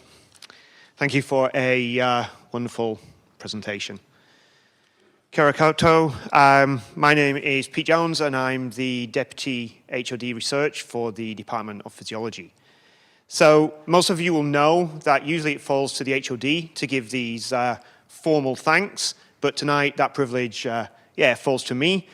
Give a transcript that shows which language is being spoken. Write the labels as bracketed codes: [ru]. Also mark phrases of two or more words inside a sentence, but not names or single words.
[en] Thank you for a wonderful presentation. [mi] Kia ora koutou. [en] My name is Pete Jones, and I'm the Deputy HOD Research for the Department of Physiology. So most of you will know that usually it falls to the HOD to give these formal thanks, but tonight that privilege falls to me.